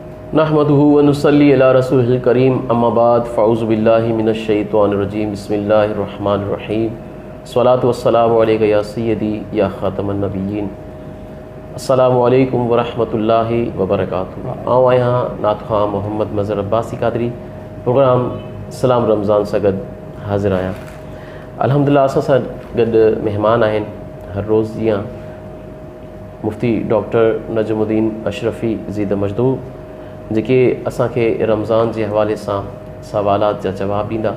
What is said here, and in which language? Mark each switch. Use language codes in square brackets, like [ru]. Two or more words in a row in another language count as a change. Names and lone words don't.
[ar] نحمده ونصلي على رسوله الكريم أما بعد فأعوذ بالله من الشيطان الرجيم بسم الله الرحمن الرحيم الصلاة والسلام عليك يا سيدي يا خاتم النبيين السلام عليكم ورحمة الله وبركاته. [sd] आऊं आहियां नात ख़्वां मोहम्मद मज़हर अब्बासी क़ादरी। प्रोग्राम सलाम रमज़ान सां गॾु हाज़िर आहियां। अल्हम्दुलिल्लाह असां सां गॾु महिमान आहिनि हर रोज़ जीअं मुफ्ती डॉक्टर नजमुद्दीन अशरफ़ी ज़ीद मजदूर, जेके असांखे रमज़ान जे हवाले सां सवालात जा जवाब ॾींदा।